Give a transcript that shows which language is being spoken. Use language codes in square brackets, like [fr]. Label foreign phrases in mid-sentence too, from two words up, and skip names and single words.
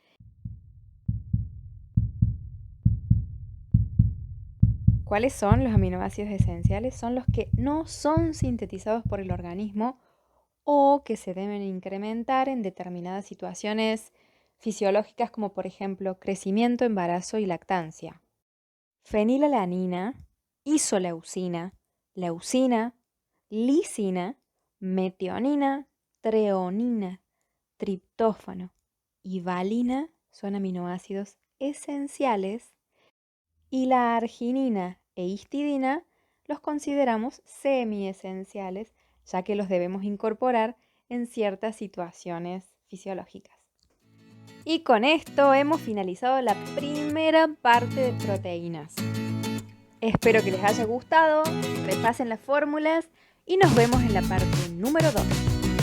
[es] ¿Cuáles son los aminoácidos esenciales? Son los que no son sintetizados por el organismo o que se deben incrementar en determinadas situaciones fisiológicas como por ejemplo crecimiento, embarazo y lactancia. Fenilalanina, isoleucina, leucina, lisina, metionina, treonina, triptófano y valina son aminoácidos esenciales y la arginina e histidina los consideramos semiesenciales, ya que los debemos incorporar en ciertas situaciones fisiológicas. Y con esto hemos finalizado la primera parte de proteínas. Espero que les haya gustado, repasen las fórmulas y nos vemos en la parte número 2.